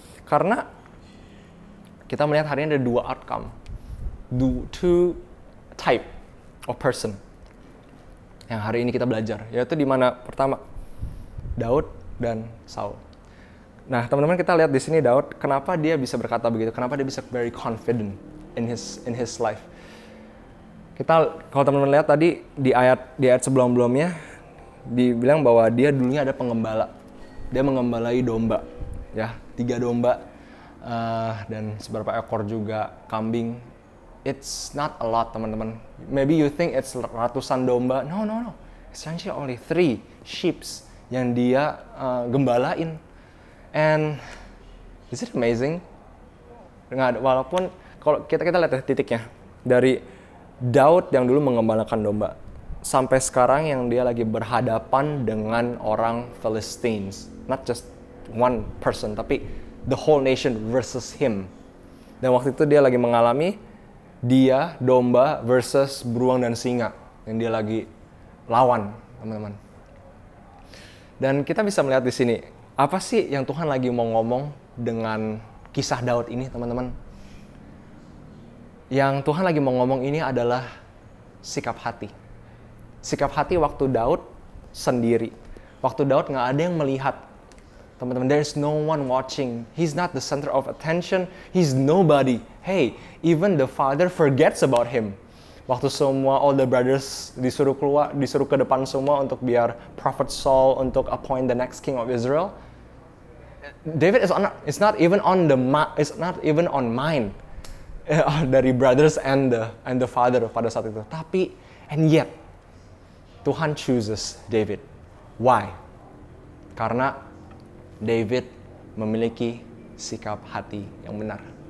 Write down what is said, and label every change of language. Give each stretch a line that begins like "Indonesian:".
Indonesian: Karena kita melihat hari ini ada dua outcome,
English: two type of person
Indonesian: yang hari ini kita belajar, yaitu di mana pertama Daud dan Saul. Nah, teman-teman kita lihat di sini Daud, kenapa dia bisa berkata begitu? Kenapa dia bisa
English: very confident in his life?
Indonesian: Kita kalau teman-teman lihat tadi di ayat sebelum-sebelumnya dibilang bahwa dia dulunya ada pengembala. Dia mengembalai domba, ya, 3 domba dan beberapa ekor juga kambing.
English: It's not a lot, teman-teman. Maybe you think it's
Indonesian: ratusan domba.
English: No. It's actually only 3 sheep
Indonesian: yang dia gembalain.
English: And is it amazing?
Indonesian: Walaupun kalau kita lihat titiknya dari Daud yang dulu mengembalakan domba sampai sekarang yang dia lagi berhadapan dengan orang Philistines,
English: not just one person
Indonesian: tapi
English: the whole nation versus him.
Indonesian: Dan waktu itu dia lagi mengalami dia domba versus beruang dan singa yang dia lagi lawan, teman-teman. Dan kita bisa melihat di sini apa sih yang Tuhan lagi mau ngomong dengan kisah Daud ini, teman-teman? Yang Tuhan lagi mau ngomong ini adalah sikap hati. Sikap hati waktu Daud sendiri. Waktu Daud nggak ada yang melihat.
English: Teman-teman, there's no one watching. He's not the center of attention. He's nobody. Hey, even the father forgets about him.
Indonesian: Waktu semua
English: all the brothers
Indonesian: disuruh ke depan semua untuk biar
English: Prophet Saul
Indonesian: untuk
English: appoint the next king of Israel. David is not even on mind.
Indonesian: Dari
English: brothers and the father
Indonesian: pada saat itu. Tapi,
English: and yet, Tuhan chooses David. Why?
Indonesian: Karena David memiliki sikap hati yang benar.